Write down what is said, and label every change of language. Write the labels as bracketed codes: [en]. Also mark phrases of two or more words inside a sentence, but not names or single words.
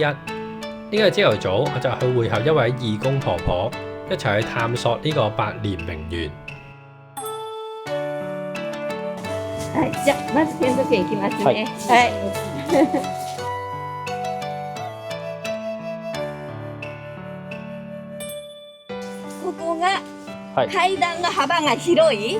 [yue] 呢個朝頭早我就去會合一位義工婆婆，一齊去探索呢個百年名園。 [ja] はい、じゃあまず兼六園行きますね。はい。ここが階段の幅が広い。